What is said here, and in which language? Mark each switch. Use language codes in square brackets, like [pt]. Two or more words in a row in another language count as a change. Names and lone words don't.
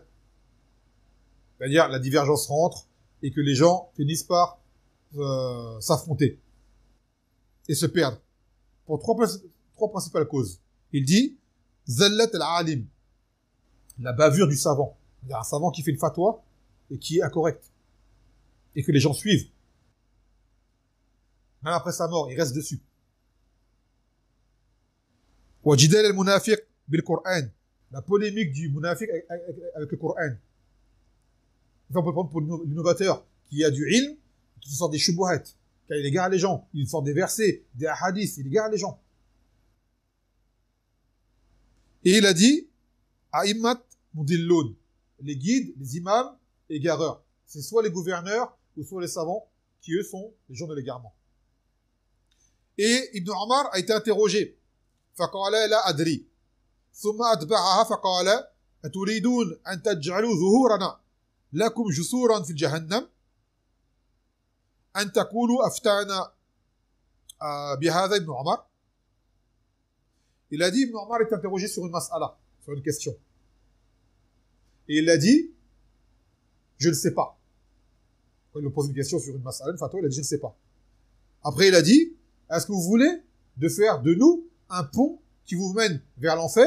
[fr] C'est-à-dire, la divergence rentre et que les gens finissent par s'affronter et se perdre. Pour trois principales causes. Il dit, [ar] زلة العالم, [fr] la bavure du savant. Il y a un savant qui fait une fatwa et qui est incorrect. Et que les gens suivent. Même après sa mort, il reste dessus. [ar] وجدال المنافق بالقرآن. [fr] La polémique du munafiq avec le Coran. On peut prendre pour l'innovateur qui a du ilm, qui sort des shubuhat, qui égare les gens. Il sort des versets, des hadiths, il égare les gens. Et il a dit, [ar] أئمة مضلون, [fr] les guides, les imams, égareurs. C'est soit les gouverneurs ou soit les savants qui, eux, sont les gens de l'égarement. Et Ibn Omar a été interrogé. [ar] فقال لا أدري ثم أتبعها فقال أتريدون أن تجعلوا ظهورنا لكم جسورا في الجهنم أن تقولوا أفتانا بهذا ابن عمر. [fr] Il a dit, Ibn Omar est interrogé sur une mas'ala, sur une question. Et il a dit, je ne sais pas. Quand il lui pose une question sur une mas'ala, une fatwa, il a dit, je ne sais pas. Après, il a dit, est-ce que vous voulez de faire de nous un pont qui vous mène vers l'enfer?